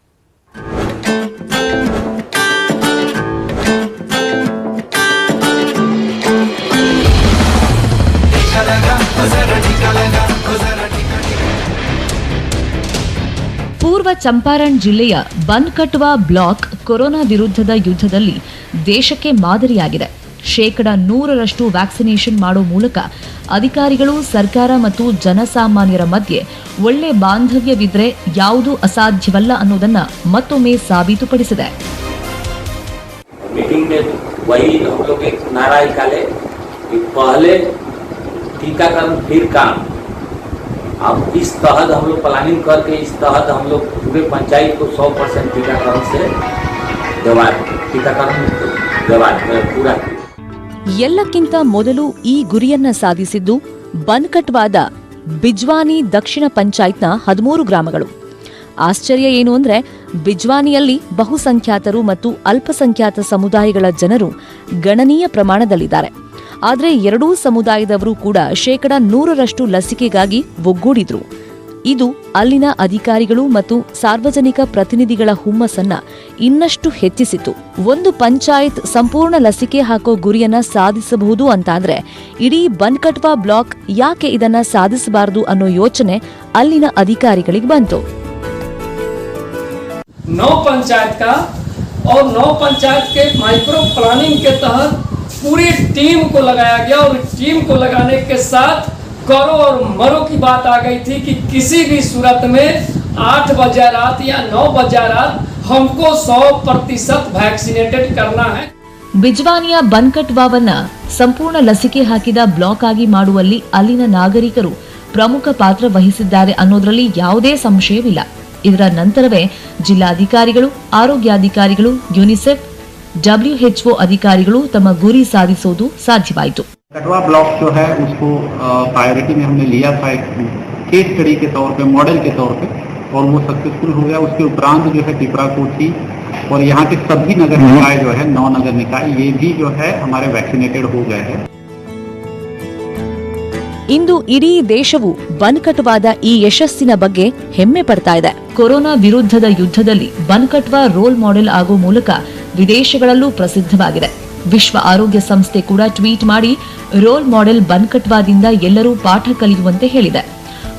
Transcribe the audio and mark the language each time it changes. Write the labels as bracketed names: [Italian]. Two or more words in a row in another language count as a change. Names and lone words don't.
[Kannada] ಪೂರ್ವ ಚಂಪಾರಣ್ ಜಿಲ್ಲೆಯ ಬನ್ಕಟ್ವಾ ಬ್ಲಾಕ್ ಕೊರೋನಾ ವಿರುದ್ಧದ ಯುದ್ಧದಲ್ಲಿ ದೇಶಕ್ಕೆ ಮಾದರಿಯಾಗಿದೆ. 100% ವ್ಯಾಕ್ಸಿನೇಷನ್ ಮಾಡೋ ಮೂಲಕ ಅಧಿಕಾರಿಗಳು, ಸರ್ಕಾರ ಮತ್ತು ಜನಸಾಮಾನ್ಯರ ಮಧ್ಯೆ ಒಳ್ಳೆ ಬಾಂಧವ್ಯವಿದ್ರೆ ಯಾವುದೂ ಅಸಾಧ್ಯವಲ್ಲ ಅನ್ನೋದನ್ನ ಮತ್ತೊಮ್ಮೆ ಸಾಬೀತುಪಡಿಸಿದೆ. [Hindi] मीटिंग में वही हम लोग एक नारा निकाले कि पहले टीकाकरण फिर काम. अब इस तहत हम लोग प्लानिंग करके इस तहत हम लोग पूरे पंचायत को 100% टीकाकरण पूरा. [Kannada] ಎಲ್ಲಕ್ಕಿಂತ ಮೊದಲು ಈ ಗುರಿಯನ್ನ ಸಾಧಿಸಿದ್ದು ಬನ್ಕಟ್ವಾದ ಬಿಜ್ವಾನಿ ದಕ್ಷಿಣ ಪಂಚಾಯತ್ನ 13 ಗ್ರಾಮಗಳು. ಆಶ್ಚರ್ಯ ಏನು ಅಂದ್ರೆ, ಬಿಜ್ವಾನಿಯಲ್ಲಿ ಬಹುಸಂಖ್ಯಾತರು ಮತ್ತು ಅಲ್ಪಸಂಖ್ಯಾತ ಸಮುದಾಯಗಳ ಜನರು ಗಣನೀಯ ಪ್ರಮಾಣದಲ್ಲಿದ್ದಾರೆ. ಆದರೆ ಎರಡೂ ಸಮುದಾಯದವರು ಕೂಡ 100% ಲಸಿಕೆಗಾಗಿ ಒಗ್ಗೂಡಿದ್ರು. ಇದು ಅಲ್ಲಿನ ಅಧಿಕಾರಿಗಳು ಮತ್ತು ಸಾರ್ವಜನಿಕ ಪ್ರತಿನಿಧಿಗಳ ಹುಮ್ಮಸ್ಸನ್ನ ಇನ್ನಷ್ಟು ಹೆಚ್ಚಿಸಿತು. ಒಂದು ಪಂಚಾಯತ್ ಸಂಪೂರ್ಣ ಲಸಿಕೆ ಹಾಕೋ ಗುರಿಯನ್ನ ಸಾಧಿಸಬಹುದು ಅಂತಾದ್ರೆ ಇಡೀ ಬನ್ಕಟ್ವಾ ಬ್ಲಾಕ್ ಯಾಕೆ ಇದನ್ನ ಸಾಧಿಸಬಾರದು ಅನ್ನೋ ಯೋಚನೆ ಅಲ್ಲಿನ ಅಧಿಕಾರಿಗಳಿಗೆ ಬಂತು. [Hindi] 9 पंचायत का और 9 पंचायत के [English] micro planning [Hindi] के तहत पूरी टीम को लगाया गया और टीम को लगाने के साथ करो और मरो की बात आ गई थी कि किसी भी सूरत में 8 बजे रात या 9 बजे रात हमको 100% वैक्सीनेटेड करना है. [Kannada] ಬಿಜ್ವಾನಿಯ ಬನ್ಕಟ್ವಾವನ್ನ ಸಂಪೂರ್ಣ ಲಸಿಕೆ ಹಾಕಿದ ಬ್ಲಾಕ್ ಆಗಿ ಮಾಡುವಲ್ಲಿ ಅಲ್ಲಿನ ನಾಗರಿಕರು ಪ್ರಮುಖ ಪಾತ್ರ ವಹಿಸಿದ್ದಾರೆ ಅನ್ನೋದ್ರಲ್ಲಿ ಯಾವುದೇ ಸಂಶಯವಿಲ್ಲ. ಇದರ ನಂತರವೇ ಜಿಲ್ಲಾಧಿಕಾರಿಗಳು, ಆರೋಗ್ಯಾಧಿಕಾರಿಗಳು, ಯುನಿಸೆಫ್, WHO अधिकारिಗಳು ತಮ್ಮ ಗುರಿ ಸಾಧಿಸೋದು ಸಾಧ್ಯವಾಯಿತು. [Hindi] कटवा ब्लॉक जो है उसको प्रायोरिटी में हमने लिया था एक [English] case study [Hindi] के तौर पे, मॉडल के तौर पे, और वो सक्सेसफुल हो गया. उसके उपरांत जो है पिपराकोठी और यहाँ के सभी नगर निकाय जो है 9 नगर निकाय ये भी जो है हमारे वैक्सीनेटेड हो गए हैं. [Kannada] ಇಂದು ಇಡೀ ದೇಶವು ಬನ್ಕಟ್ವಾದ ಈ ಯಶಸ್ಸಿನ ಬಗ್ಗೆ ಹೆಮ್ಮೆ ಪಡ್ತಾ ಇದೆ. ಕೊರೋನಾ ವಿರುದ್ಧದ ಯುದ್ಧದಲ್ಲಿ ಬನ್ಕಟ್ವಾ [English] role model [Kannada] ಆಗೋ ಮೂಲಕ ವಿದೇಶಗಳಲ್ಲೂ ಪ್ರಸಿದ್ಧವಾಗಿದೆ. ವಿಶ್ವ ಆರೋಗ್ಯ ಸಂಸ್ಥೆ ಕೂಡ ಟ್ವೀಟ್ ಮಾಡಿ [English] role model [Kannada] ಬನ್ಕಟ್ವಾದಿಂದ ಎಲ್ಲರೂ ಪಾಠ ಕಲಿಯುವಂತೆ ಹೇಳಿದೆ.